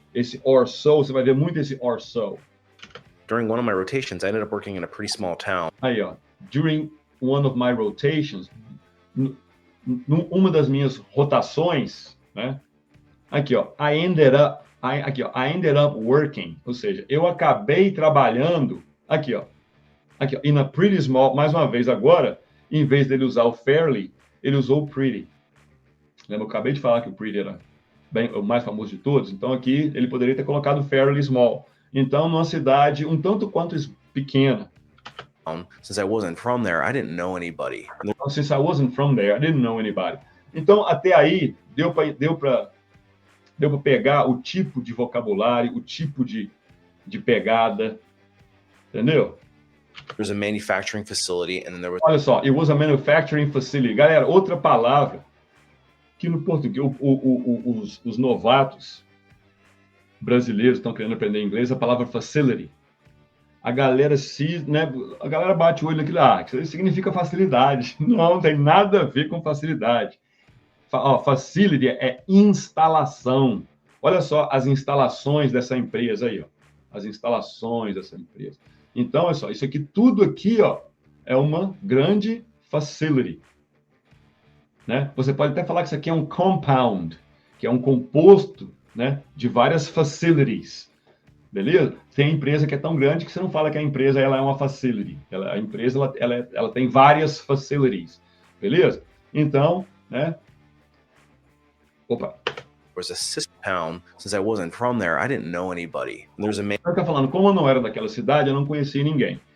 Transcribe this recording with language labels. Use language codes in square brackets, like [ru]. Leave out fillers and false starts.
[pt] Esse [en] or so, [pt] você vai ver muito esse or so. [en] During one of my rotations, I ended up working in a pretty small town. [pt] Aí, ó, [en] during one of my rotations, [pt] numa das minhas rotações, né? Aqui, ó, [en] I ended up working, [pt] ou seja, eu acabei trabalhando, aqui, ó, [en] in a pretty small, [pt] mais uma vez agora, em vez dele usar o fairly, ele usou o pretty. Lembra, eu acabei de falar que o pretty era o mais famoso de todos, então aqui ele poderia ter colocado [en] fairly small. [pt] Então, numa cidade um tanto quanto pequena. [en] Since I wasn't from there, I didn't know anybody. Since I wasn't from there, I didn't know anybody. [pt] Então, até aí, deu para pegar o tipo de vocabulário, o tipo de pegada, entendeu? [en] There's a manufacturing facility, and then there was... [pt] Olha só, [en] it was a manufacturing facility. [pt] Galera, outra palavra que no português, os novatos brasileiros estão querendo aprender inglês, a palavra facility. A galera a galera bate o olho naquilo, que isso significa facilidade. Não tem nada a ver com facilidade. Facility é instalação. Olha só as instalações dessa empresa aí, ó. As instalações dessa empresa. Então, olha só, isso aqui, tudo aqui, ó, é uma grande facility. Né? Você pode até falar que isso aqui é um compound, que é um composto, né, de várias facilities. Beleza? Tem empresa que é tão grande que você não fala que a empresa ela é uma facility. A empresa ela tem várias facilities. Beleza? Então, né? Opa. [en] Was a sister town. Since I wasn't from there, I didn't know anybody. [pt] Eu estou falando, como eu não era daquela cidade, eu não conhecia ninguém.